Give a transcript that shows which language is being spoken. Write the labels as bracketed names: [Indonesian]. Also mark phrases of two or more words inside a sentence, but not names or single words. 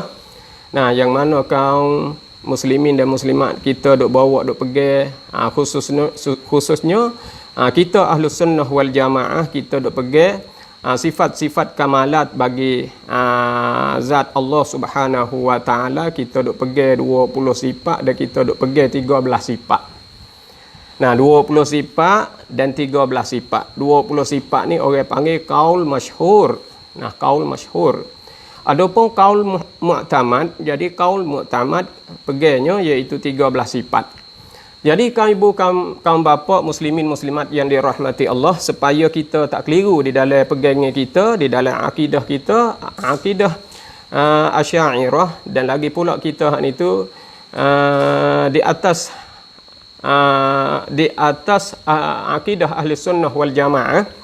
[Malay] Yang mana kaum muslimin dan muslimat kita duk bawa, duk pegang, khususnya kita Ahlus Sunnah wal Jamaah, kita duk pegang sifat-sifat kamalat bagi zat Allah [Arabic] سبحانه وتعالى. [Malay] Kita duk pegang 20 sifat dan kita duk pegang 13 sifat. 20 sifat dan 13 sifat. 20 sifat ni orang panggil [Arabic] قول مشهور. قول مشهور. [Malay] Adapun [Arabic] قول معتمد, [Malay] jadi [Arabic] قول معتمد [Malay] pegangnya iaitu 13 sifat. Jadi kaum ibu kaum bapa, muslimin muslimat yang dirahmati Allah, supaya kita tak keliru di dalam pegangnya kita, di dalam akidah kita, akidah Asy'ariyah, dan lagi pula kita itu di atas akidah Ahli Sunnah wal Jamaah.